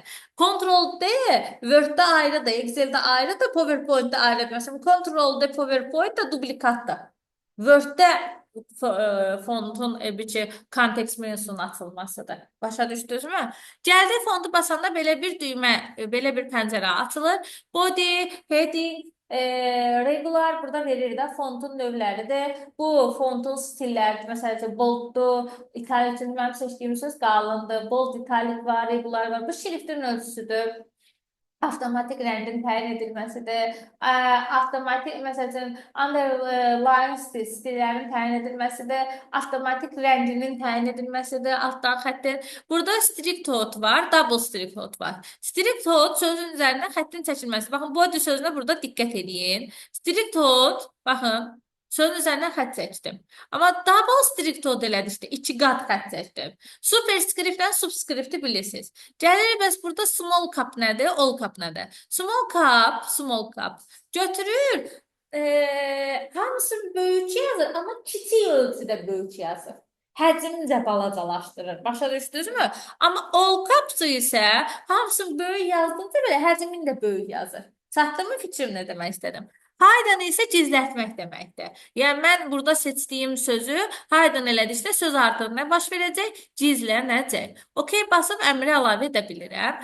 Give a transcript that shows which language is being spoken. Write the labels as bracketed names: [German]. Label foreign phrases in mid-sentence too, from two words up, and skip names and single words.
[Azerbaijani] Ctrl D Word-də ayrıdır, Excel-də ayrıdır, PowerPoint-də ayrıdır. Məsələn, Ctrl D PowerPoint da duplikatdır. Word-də fontun kontekst menusunun açılmasıdır. Başa düşdünüzmü? Gəldi fontu basanda belə bir düymə, belə bir pəncərə açılır. [English] Body, heading, regular [Azerbaijani] burada verir də fontun növləridir. Bu fontun stilləridir. Məsələn, bolddur, italic mənim seçdiyim söz qalındır. [English] Bold, italic [Azerbaijani] var, regular var. Bu şriftin ölçüsüdür. Avtomatik rəngin təyin edilməsidir. Avtomatik, məsələn, underline stillərin təyin edilməsidir. Avtomatik rənginin təyin edilməsidir. Altdan xəttin. Burada [English] strict out [Azerbaijani] var, [English] double strict out [Azerbaijani] var. [English] Strict out [Azerbaijani] sözün üzərindən xəttin çəkilməsi. Baxın, body sözünə burada diqqət edin. [English] Strict out, [Azerbaijani] baxın, sözün üzərindən xətt çəkdim. Amma [English] double strict out [Azerbaijani] elədi işte, 2 qat xətt çəkdim. Superscriptdən subscript'i bilirsiniz. Gəlirik, bəs burada [English] small cap [Azerbaijani] nədir, [English] all cap [Azerbaijani] nədir? [English] Small cap [Azerbaijani] götürür, hamısı böyük yazır, amma kiçik ölçüdə böyük yazır. Həcmini də balacalaşdırır. Başa düşdünüzmü? Amma [English] all caps [Azerbaijani] isə hamısını böyük yazdıqca belə həcmini də böyük yazır. Çatdırmı fikrim nə demək istədim? Hidden isə gizlətmək deməkdir. Yəni, mən burada seçdiyim sözü hidden elədikdə söz artıq nə baş verəcək? Gizlənəcək. OK, basıb əmri əlavə edə bilirəm.